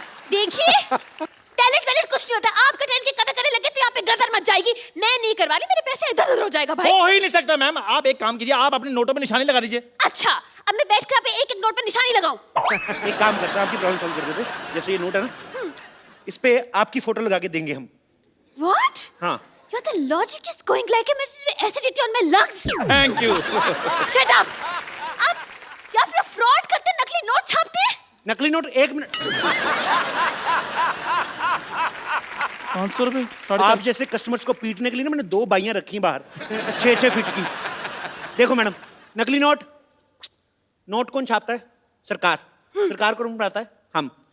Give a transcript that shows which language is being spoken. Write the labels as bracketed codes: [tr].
[hi] देखिए टैलेंट कुछ नहीं होता। आपका टैलेंट की कदर करने लगे तो यहाँ पे गर्दन मच जाएगी। मैं नहीं करवा रही, मेरे पैसे इधर उधर हो जाएगा भाई। हो ही नहीं सकता मैम, आप एक काम कीजिए, आप अपने नोटों पे निशानी लगा दीजिए। अच्छा अब मैं बैठ कर आप एक एक नोट पर निशानी लगाऊं? एक काम करते हैं, आपकी प्रॉब्लम सॉल्व कर देते। जैसे ये नोट है ना, इस पे आपकी फोटो लगा के देंगे हम। [en] What? [hi] हाँ, [en] Your the logic is going like a message with acidity on my lungs. Thank you. Shut up. [hi] आप लोग फ्रॉड करते, नकली नोट छापते हैं? नकली नोट, 1 मिनट। 500 रुपए, आप जैसे कस्टमर्स को पीटने के लिए ना मैंने 2 बाइयां रखी हैं बाहर, 6-6 फीट की। देखो मैडम, नकली नोट कौन छापता है? सरकार। सरकार कौन बनाता है? हम।